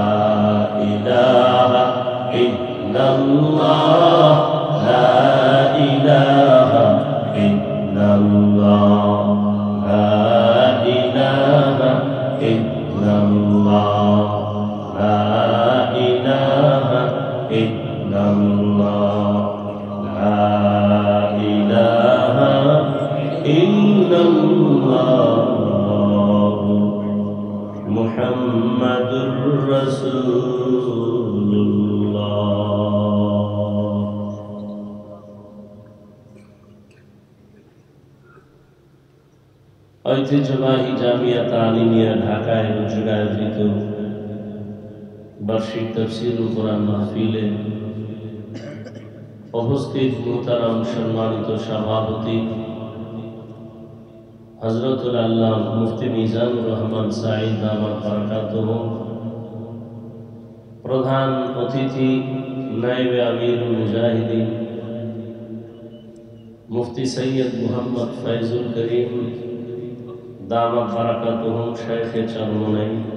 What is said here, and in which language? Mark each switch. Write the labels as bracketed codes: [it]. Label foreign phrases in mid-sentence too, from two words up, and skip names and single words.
[ar] الہ الا اللہ لا الہ الا اللہ لا الہ الا اللہ لا الہ الا اللہ لا الہ الا اللہ محمد رسول اللہ [bn] ঐতিহ্যবাহী জামিয়া তালিমিয়া ঢাকায় অনুষ্ঠিত আয়োজিত বার্ষিক তাফসীরুল কোরআন মাহফিলে উপস্থিত মুহতারাম সম্মানিত সভাপতি হযরতুল আল্লামা মুফতি মিজানুর রহমান সাঈদ [ar] دامت بركاته [bn] প্রধান অতিথি নায়েবে আমিরুল মুজাহিদিন মুফতি সৈয়দ মুহাম্মদ ফয়জুল করিম [ar] دامت بركاته [bn] শাইখে চরমনাই